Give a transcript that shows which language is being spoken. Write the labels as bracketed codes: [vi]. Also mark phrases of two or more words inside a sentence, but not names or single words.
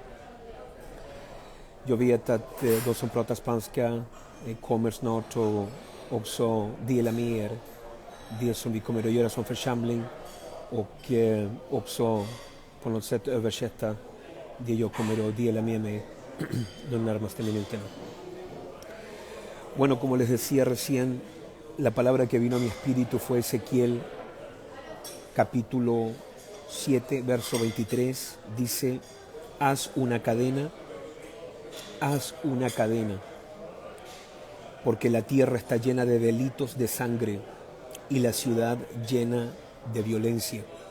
[sv] Jag vet att de som pratar spanska kommer snart att också dela med er det som vi kommer att göra som församling och också på något sätt översätta det jag kommer att dela med mig de närmaste minuterna. [es] Bueno, como les decía recién, la palabra que vino a mi espíritu fue Ezequiel capítulo 7, verso 23. Dice: haz una cadena, porque la tierra está llena de delitos de sangre y la ciudad llena de violencia.